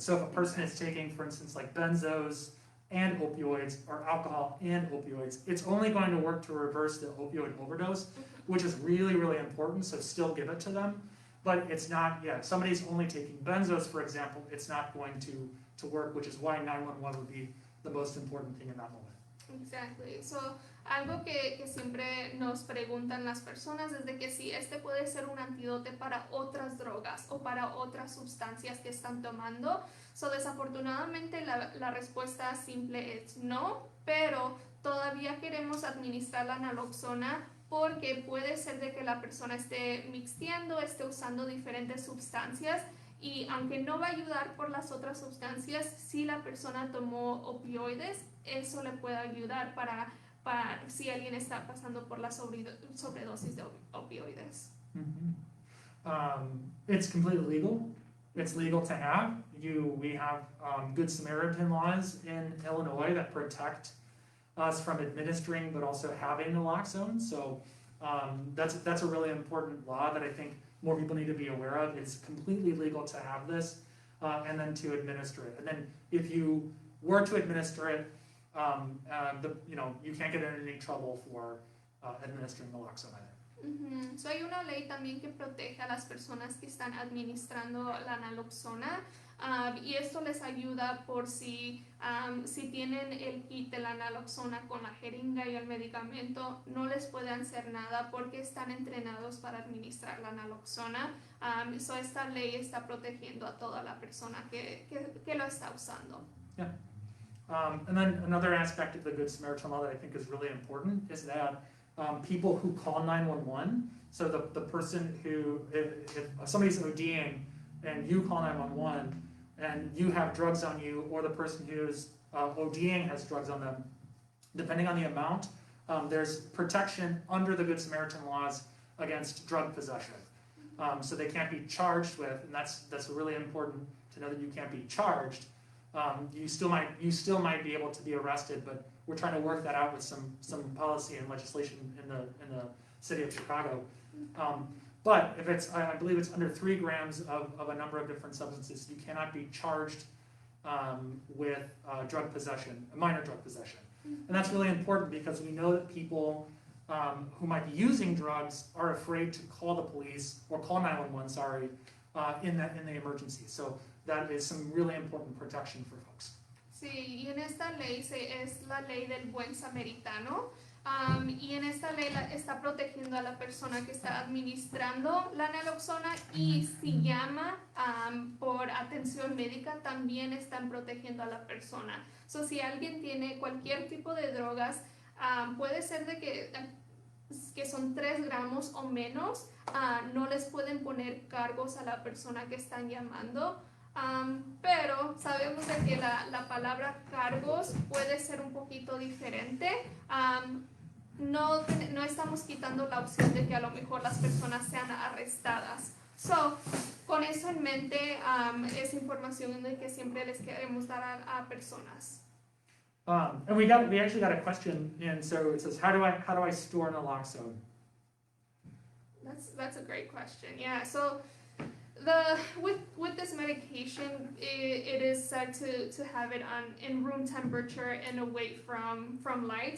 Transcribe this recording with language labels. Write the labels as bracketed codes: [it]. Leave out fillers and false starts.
[en] So if a person is taking, for instance, like benzos and opioids or alcohol and opioids, it's only going to work to reverse the opioid overdose, which is really, really important, so still give it to them. But it's not, if somebody's only taking benzos, for example, it's not going to work, which is why 911 would be the most important thing in that moment. Exactly. [es] So, algo que siempre nos preguntan las personas es de que si este puede ser un antídoto para otras drogas o para otras sustancias que están tomando. So, desafortunadamente la respuesta simple es no, pero todavía queremos administrar la naloxona porque puede ser de que la persona esté mixteando, esté usando diferentes sustancias y aunque no va a ayudar por las otras sustancias, si la persona tomó opioides, eso le puede ayudar para si alguien está pasando por la sobredosis de opioides. [en] Mm-hmm. It's completely legal. It's legal to have. We have Good Samaritan laws in Illinois that protect us from administering but also having naloxone. So that's a really important law that I think more people need to be aware of. It's completely legal to have this and then to administer it. And then if you were to administer it, you can't get in any trouble for administering naloxone either. [es] So hay una ley también que protege a las personas que están administrando la naloxona y esto les ayuda por si tienen el kit de la naloxona con la jeringa y el medicamento, no les pueden hacer nada porque están entrenados para administrar la naloxona. So esta ley está protegiendo a toda la persona que lo está usando. [en] Yeah. And then another aspect of the Good Samaritan law that I think is really important is that people who call 911, so the person who, if somebody's ODing and you call 911 and you have drugs on you, or the person who's ODing has drugs on them, depending on the amount, there's protection under the Good Samaritan laws against drug possession. So they can't be charged with, and that's really important to know that you can't be charged. You still might be able to be arrested, but we're trying to work that out with some policy and legislation in the city of Chicago. But if I believe it's under 3 grams of a number of different substances, you cannot be charged with drug possession, minor drug possession. And that's really important because we know that people who might be using drugs are afraid to call the police or call 911, in the emergency. So that is some really important protection for folks. [es] Sí, y en esta ley es la ley del buen samaritano. Y en esta ley está protegiendo a la persona que está administrando la naloxona y si llama por atención médica también están protegiendo a la persona. So, si alguien tiene cualquier tipo de drogas, puede ser de que son 3 gramos o menos, no les pueden poner cargos a la persona que están llamando. Pero sabemos de que la palabra cargos puede ser un poquito diferente. No estamos quitando la opción de que a lo mejor las personas sean arrestadas. So, con eso en mente, es información de que siempre les queremos dar a personas. [en] And we actually got a question, and so it says, how do I store naloxone? That's a great question. Yeah. So with this medication, it is said to have it in room temperature and away from light.